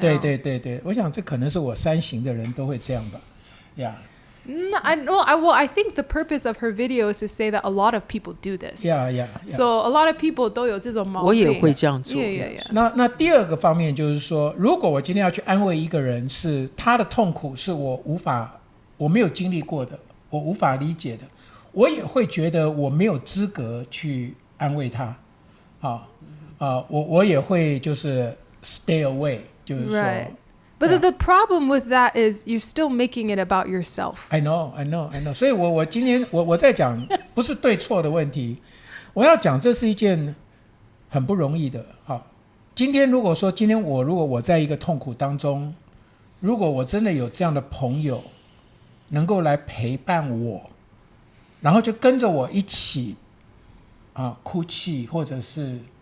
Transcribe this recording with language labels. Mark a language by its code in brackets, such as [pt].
[zh] 对，我想这可能是我三型的人都会这样吧。 [en] Yeah. I think the purpose of her video is to say that a lot of people do this. Yeah. So a lot of people [zh] 都有这种毛病。我也会这样做。那第二个方面就是说，如果我今天要去安慰一个人，是他的痛苦是我没有经历过的，我无法理解的，我也会觉得我没有资格去安慰他。我也会就是 [en] stay away， [zh] 就是说。 [en] Right. But the problem with that is you're still making it about yourself. I know. [zh] 所以我今天我在讲不是对错的问题，我要讲这是一件很不容易的。今天如果我在一个痛苦当中，如果我真的有这样的朋友能够来陪伴我，然后就跟着我一起哭泣，或者是